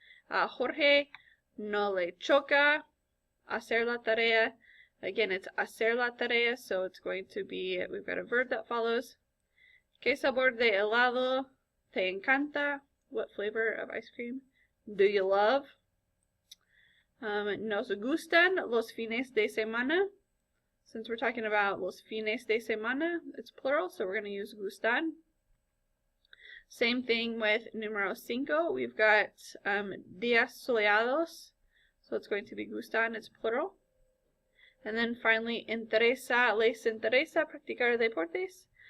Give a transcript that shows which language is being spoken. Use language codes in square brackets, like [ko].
[es] Jorge no le choca hacer la tarea. [en] Again, it's [es] hacer la tarea, [en] so it's going to be, we've got a verb that follows. [es] ¿Qué sabor de helado te encanta? [en] What flavor of ice cream do you love? [es] Nos gustan los fines de semana. [en] Since we're talking about [es] los fines de semana, [en] it's plural, so we're going to use gustan. Same thing with número 5. We've got [es] días soleados, [en] so it's going to be gustan, it's plural. And then finally, [es] les interesa practicar deportes.